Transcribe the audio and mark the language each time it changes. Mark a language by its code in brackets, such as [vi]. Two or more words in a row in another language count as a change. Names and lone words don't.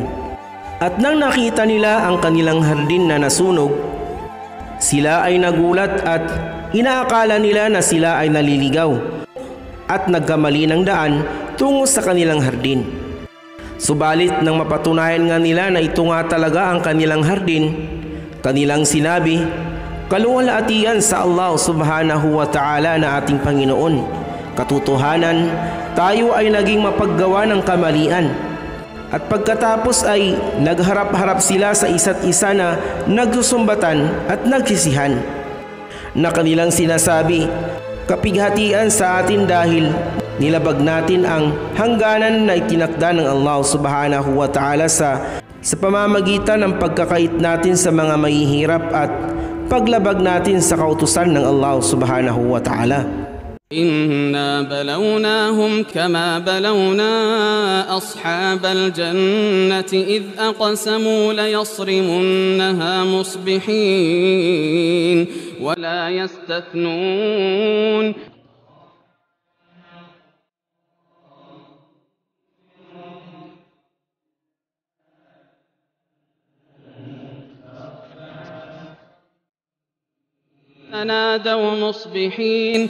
[tl] At nang nakita nila ang kanilang hardin na nasunog, sila ay nagulat at inaakala nila na sila ay naliligaw at nagkamali ng daan tungo sa kanilang hardin. Subalit nang mapatunayan nga nila na ito nga talaga ang kanilang hardin, kanilang sinabi, "Kaluwalhatian sa Allah [ar] سبحانه وتعالى [tl] na ating Panginoon. Katotohanan, tayo ay naging mapaggawa ng kamalian." At pagkatapos ay nagharap-harap sila sa isa't isa na nagsusumbatan at nagsisihan, na kanilang sinasabi, "Kapighatian sa atin dahil nilabag natin ang hangganan na itinakda ng Allah [ar] سبحانه وتعالى [tl] sa pamamagitan ng pagkakait natin sa mga mahihirap at paglabag natin sa kautusan ng Allah [ar] سبحانه وتعالى." إنا بلوناهم كما بلونا أصحاب الجنة إذ أقسموا ليصرمنها مصبحين ولا يستثنون فنادوا مصبحين